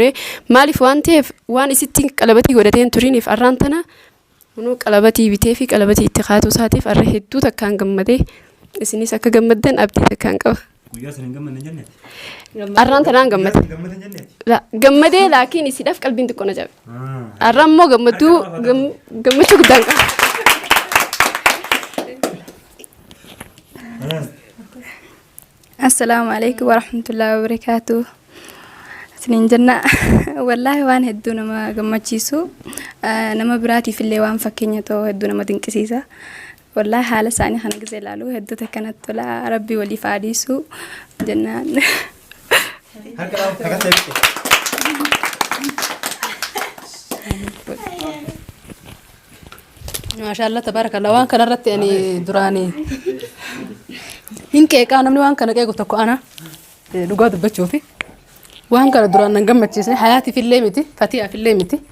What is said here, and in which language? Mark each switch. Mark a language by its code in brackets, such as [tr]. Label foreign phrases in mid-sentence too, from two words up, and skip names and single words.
[om] Maaliif waan ta'eef waan isitti qalabatii godhateen turiniif arraan tana kunuu qalabatii bitee fi qalabatii itti kaatu isaatiif arra hedduu takkaan gammadee isinis akka gammaddan abdii takkaan qaba. guyyaa sana hin gammadne jenne. Arraan tanaan gammade. Gammadee laakiin isiidhaaf qalbiin xiqqoo na jabe. Arraan immoo gammachuu guddaan qaba. [ar] السلام عليكم ورحمة الله وبركاته. [om] Sinin jenna wallahi waan hedduu nama gammachiisu nama biraatiif illee waan fakkeenya ta'u hedduu nama dinqisiisa. Wallahi haala isaanii kana gisee ilaalu hedduu takkanatti tola rabbii waliif haadhiisu jennaan. [ar] ما شاء الله تبارك الله [om] waan kana irratti ani duraanii hin qeeqaa namni waan kana qeequ tokko ana dhugaa dubbachuufi waan kana duraan nan gammachiisne hayaatiif illee miti Fatiyaaf illee miti